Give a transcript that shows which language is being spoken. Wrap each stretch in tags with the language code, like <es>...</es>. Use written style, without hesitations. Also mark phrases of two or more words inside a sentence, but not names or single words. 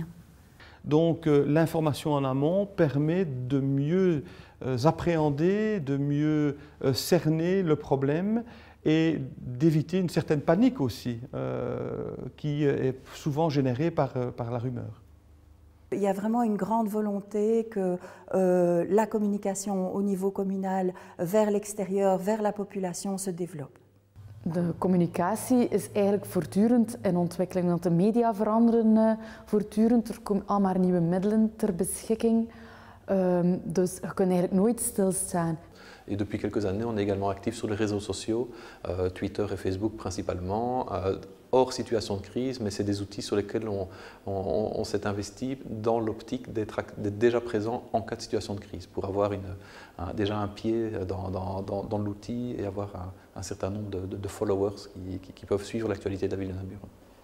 <fr>Donc l'information en amont permet de mieux appréhender, de mieux cerner le problème et d'éviter une certaine panique aussi, qui est souvent générée par la rumeur. Il y a vraiment une grande volonté que la communication au niveau communal vers l'extérieur, vers la population se développe.</fr> <nl>De communicatie is eigenlijk voortdurend in ontwikkeling, want de media veranderen voortdurend. Er komen al maar nieuwe middelen ter beschikking, dus je kunt eigenlijk nooit stilstaan.</nl> <fr>Et depuis quelques années, on est également actif sur les réseaux sociaux, Twitter et Facebook principalement, hors situation de crise, mais c'est des outils sur lesquels on s'est investi dans l'optique d'être déjà présent en cas de situation de crise, pour avoir déjà un pied dans l'outil et avoir un certain nombre de followers qui peuvent suivre l'actualité de la ville de Namur.</fr>